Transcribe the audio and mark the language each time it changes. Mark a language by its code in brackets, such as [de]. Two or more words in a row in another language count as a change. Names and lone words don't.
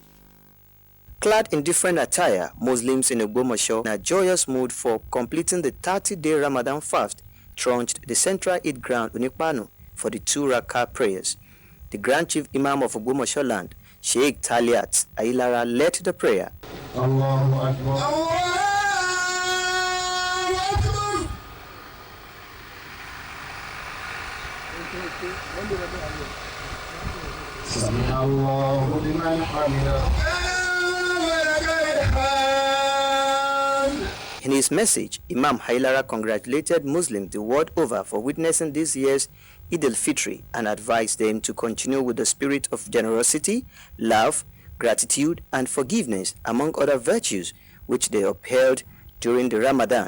[en] Clad in different attire, Muslims in Ogbomoso, in a joyous mood for completing the 30-day Ramadan fast, thronged the Central Eid Ground, Onikpanu, for the 2 rakah prayers. The Grand Chief Imam of Ogbomoso land, Sheikh Taliat Ailara, led the prayer. [ar] الله أكبر. الله أكبر. الله لمن حمده. [en] In his message, Imam Hailara congratulated Muslims the world over for witnessing this year's Eid al-Fitr and advised them to continue with the spirit of generosity, love, gratitude, and forgiveness, among other virtues, which they upheld during the Ramadan.